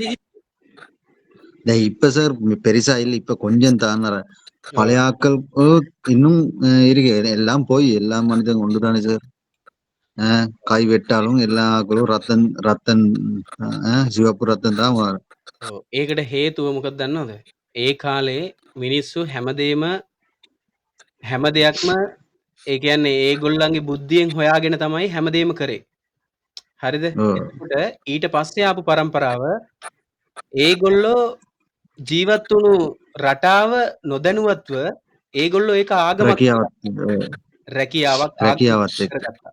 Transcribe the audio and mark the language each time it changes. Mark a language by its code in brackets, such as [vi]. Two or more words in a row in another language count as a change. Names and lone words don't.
[ta] இப்ப சார் பெருசா இல்ல, இப்ப கொஞ்சம் தான். பழைய ஆட்கள் இன்னும் இருக்கு. எல்லாம் போய் எல்லா மனிதன் ஒன்றுதானே சார். கை வெட்டாலும் எல்லா ஆக்களும் ரத்தன் சிவப்பு ரத்தம் தான். [si] ඒකට හේතුව මොකක්ද දන්නවද? ඒ කාලේ මිනිස්සු හැම දෙයක්ම ඒ කියන්නේ ඒගොල්ලන්ගේ බුද්ධියෙන් හොයාගෙන තමයි හැමදේම කරේ. හරිද? එතකොට ඊට පස්සේ ආපු පරම්පරාව ඒගොල්ලෝ ජීවත් වුණු රටාව නොදැනුවත්ව ඒගොල්ලෝ ඒක ආගමක් රැකියාවක් කරගත්තා.